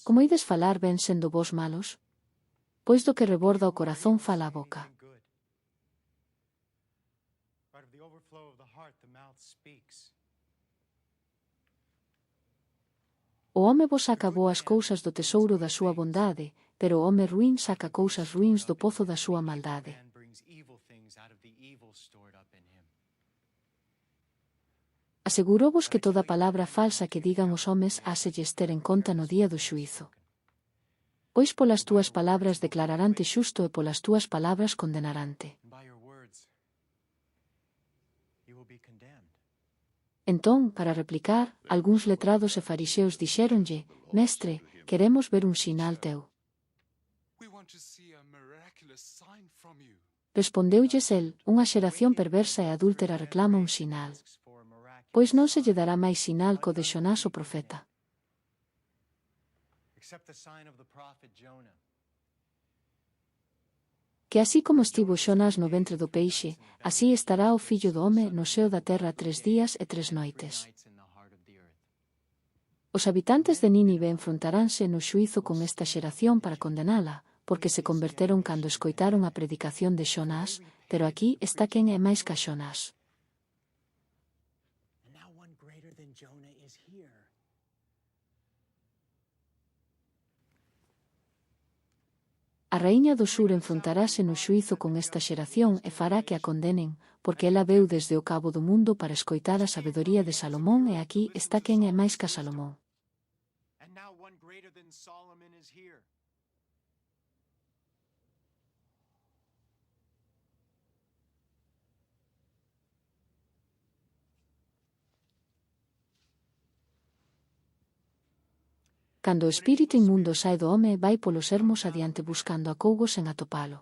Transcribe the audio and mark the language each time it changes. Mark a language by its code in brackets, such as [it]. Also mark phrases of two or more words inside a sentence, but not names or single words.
[gl] como ides falar ben sendo vos malos? Pois do que reborda o corazón fala a boca. [en] Good. Out of the overflow of the heart, the mouth speaks. [gl] O home vos saca boas cousas do tesouro da súa bondade, pero o home ruín saca cousas ruíns do pozo da súa maldade. [en] Man brings evil things out of the evil stored up in him. [gl] Asegurovos que toda palabra falsa que digan os homes háselles ter en conta no día do xuízo. Pois polas túas palabras declararante xusto e polas túas palabras condenarante. [en] And by your words, you will be condemned. [gl] Entón, para replicar, algúns letrados e fariseos dixéronlle, Mestre, queremos ver un sinal teu. [en] We want want to see a miraculous sign from you. [gl] Respondeulles el, unha xeración perversa e adúltera reclama un sinal. Pois non se lle dará máis sinal co de Xonás o profeta. [en] Except the sign of the prophet Jonah. [gl] Que así como estivo Xonás no ventre do peixe, así estará o Fillo do home no seo da terra 3 días e 3 noites. Os habitantes de Nínive enfrontaránse no xuízo con esta xeración para condenala, porque se converteron cando escoitaron a predicación de Xonás, pero aquí está quen é máis ca Xonás. [en] And now one greater than Jonah is here. [gl] A raíña do sur enfrontarase no xuízo con esta xeración e fará que a condenen, porque ela veu desde o cabo do mundo para escoitar a sabedoría de Salomón e aquí está quen é máis ca Salomón. [en] And now one greater than Solomon is here. [gl] Cando o espírito inmundo sae do home, vai polos ermos adiante buscando acougos sen atopalo.